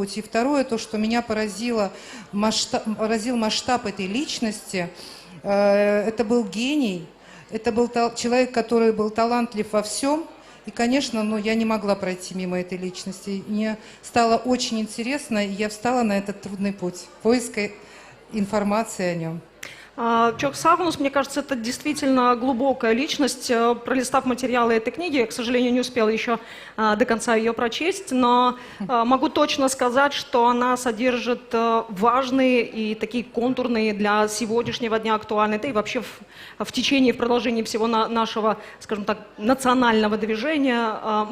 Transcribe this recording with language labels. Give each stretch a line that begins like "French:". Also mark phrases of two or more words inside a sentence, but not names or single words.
Russian: И второе, то, что меня поразил масштаб этой личности, это был гений, это был человек, который был талантлив во всем. И, конечно, я не могла пройти мимо этой личности. Мне стало очень интересно, и я встала на этот трудный путь поиска информации о нем.
Crimean Tatar: Çok sağ olun.
Russian: Мне кажется, это действительно глубокая личность. Пролистав материалы этой книги, я, к сожалению, не успела еще до конца ее прочесть, но могу точно сказать, что она содержит важные и такие контурные для сегодняшнего дня актуальные, да и вообще в течение, в продолжении всего нашего, скажем так, национального движения мысли.